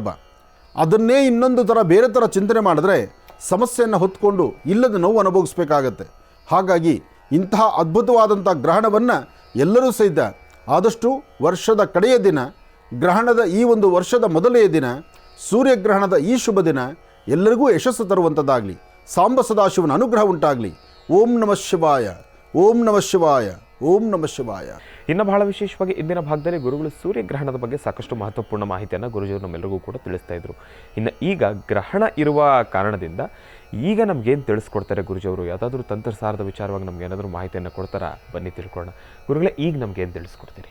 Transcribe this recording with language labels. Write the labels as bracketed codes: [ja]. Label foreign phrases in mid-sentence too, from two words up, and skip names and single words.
[kn] ಅದನ್ನೇ ಇನ್ನೊಂದು ಥರ ಬೇರೆ ಥರ ಚಿಂತನೆ ಮಾಡಿದ್ರೆ ಸಮಸ್ಯೆಯನ್ನು ಹೊತ್ಕೊಂಡು ಇಲ್ಲದ ನೋವು ಅನುಭವಿಸ್ಬೇಕಾಗತ್ತೆ. ಹಾಗಾಗಿ ಇಂತಹ ಅದ್ಭುತವಾದಂಥ ಗ್ರಹಣವನ್ನು ಎಲ್ಲರೂ ಸಹಿತ ಆದಷ್ಟು ವರ್ಷದ ಕಡೆಯ ದಿನ, ಗ್ರಹಣದ ಈ ಒಂದು ವರ್ಷದ ಮೊದಲನೆಯ ದಿನ, ಸೂರ್ಯಗ್ರಹಣದ ಈ ಶುಭ ದಿನ ಎಲ್ಲರಿಗೂ ಯಶಸ್ಸು ತರುವಂಥದ್ದಾಗಲಿ, ಸಾಂಬ ಸದಾಶಿವನ ಅನುಗ್ರಹ ಉಂಟಾಗಲಿ. [sa] ಓಂ ನಮಃ ಶಿವಾಯ, ಓಂ ನಮಃ ಶಿವಾಯ, ಓಂ ನಮಃ ಶಿವಾಯ. [kn] ಇನ್ನು ಬಹಳ ವಿಶೇಷವಾಗಿ ಇಂದಿನ ಭಾಗದಲ್ಲಿ ಗುರುಗಳು ಸೂರ್ಯಗ್ರಹಣದ ಬಗ್ಗೆ ಸಾಕಷ್ಟು ಮಹತ್ವಪೂರ್ಣ ಮಾಹಿತಿಯನ್ನು ಗುರುಜಿಯವರು ನಮ್ಮೆಲ್ಲರಿಗೂ ಕೂಡ ತಿಳಿಸ್ತಾ ಇದ್ರು. ಇನ್ನು ಈಗ ಗ್ರಹಣ ಇರುವ ಕಾರಣದಿಂದ ಈಗ ನಮಗೇನು ತಿಳಿಸ್ಕೊಡ್ತಾರೆ ಗುರುಜಿಯವರು? ಯಾವುದಾದ್ರೂ ತಂತ್ರಸಾರದ ವಿಚಾರವಾಗಿ ನಮ್ಗೆ ಏನಾದರೂ ಮಾಹಿತಿಯನ್ನು ಕೊಡ್ತಾರಾ? ಬನ್ನಿ ತಿಳ್ಕೊಳ್ಳೋಣ. ಗುರುಗಳೇ, ಈಗ ನಮಗೇನು ತಿಳಿಸ್ಕೊಡ್ತೀರಿ?